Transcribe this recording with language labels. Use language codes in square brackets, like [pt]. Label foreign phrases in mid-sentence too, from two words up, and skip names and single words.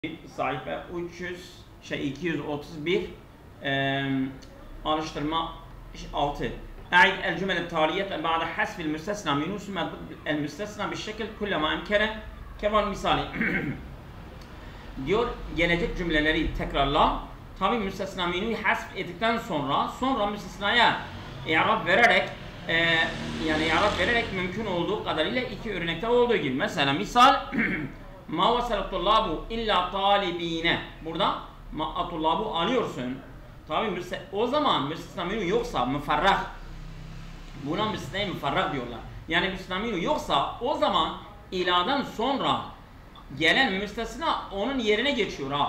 [tr] sayfa 231 alıştırma 6 [ar] أعد الجمل التالية بعد حذف المستثنى منه ثم المستثنى بالشكل كلما أمكن كمان [tr] misali diyor gelecek cümleleri tekrarla tabi müstesna minhu'yu hasf ettikten sonra müstesnaya i'rab vererek yani i'rab vererek mümkün olduğu kadarıyla iki örnekte olduğu gibi mesela misal [ar] ما وصل الطلاب إلا طالبين [tr] burada [ar] ما الطلاب [tr] alıyorsun tabi o zaman müstesna minhu yoksa müferrah buna müstesna müferrah diyorlar yani müstesna minhu yoksa o zaman iladan sonra gelen müstesna onun yerine geçiyor ha.